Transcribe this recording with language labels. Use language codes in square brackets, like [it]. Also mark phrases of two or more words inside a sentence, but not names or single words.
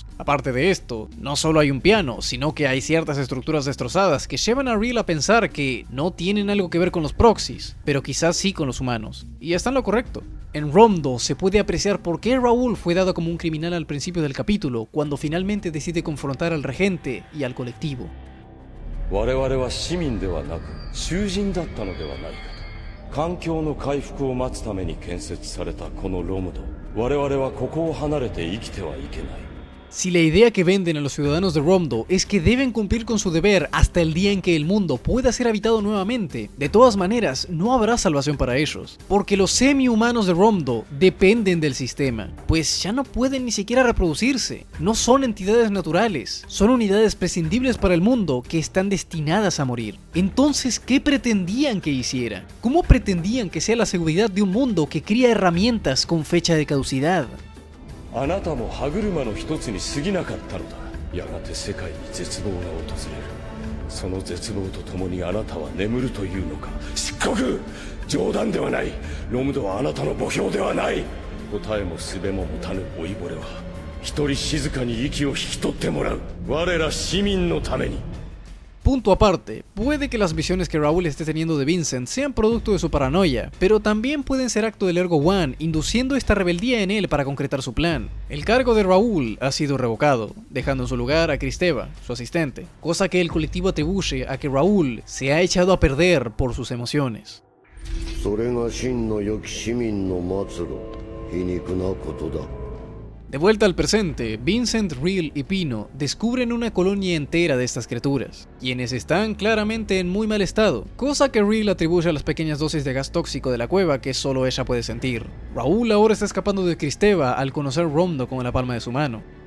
[es] Aparte de esto, no solo hay un piano, sino que hay ciertas estructuras destrozadas que llevan a Reel a pensar que no tienen algo que ver con los proxies, pero quizás sí con los humanos. Y está en lo correcto. En Romdo se puede apreciar por qué Raúl fue dado como un criminal al principio del capítulo, cuando finalmente decide confrontar al regente y al colectivo. [ja] 我々は市民ではなく囚人だったのではないかと。環境の回復を待つために建設されたこのロムド、我々はここを離れて生きてはいけない。 [es] Si la idea que venden a los ciudadanos de Romdo es que deben cumplir con su deber hasta el día en que el mundo pueda ser habitado nuevamente, de todas maneras no habrá salvación para ellos, porque los semi-humanos de Romdo dependen del sistema, pues ya no pueden ni siquiera reproducirse, no son entidades naturales, son unidades prescindibles para el mundo que están destinadas a morir. Entonces, ¿qué pretendían que hiciera? ¿Cómo pretendían que sea la seguridad de un mundo que cría herramientas con fecha de caducidad? [ja] あなたも歯車の一つに過ぎなかったのだ。やがて世界に絶望が訪れる。その絶望とともにあなたは眠るというのか。漆黒！冗談ではない。ロムドはあなたの墓標ではない。答えも術も持たぬ老いぼれは一人静かに息を引き取ってもらう。我ら市民のために。 [es] Punto aparte, puede que las visiones que Raúl esté teniendo de Vincent sean producto de su paranoia, pero también pueden ser acto del Ergo One, induciendo esta rebeldía en él para concretar su plan. El cargo de Raúl ha sido revocado, dejando en su lugar a Kristeva, su asistente, cosa que el colectivo atribuye a que Raúl se ha echado a perder por sus emociones. [ja] それが真の良き市民の末路、皮肉なことだ。 [es] De vuelta al presente, Vincent, Reel y Pino descubren una colonia entera de estas criaturas, quienes están claramente en muy mal estado, cosa que Reel atribuye a las pequeñas dosis de gas tóxico de la cueva que solo ella puede sentir. Raúl ahora está escapando de Kristeva al conocer Romdo con la palma de su mano.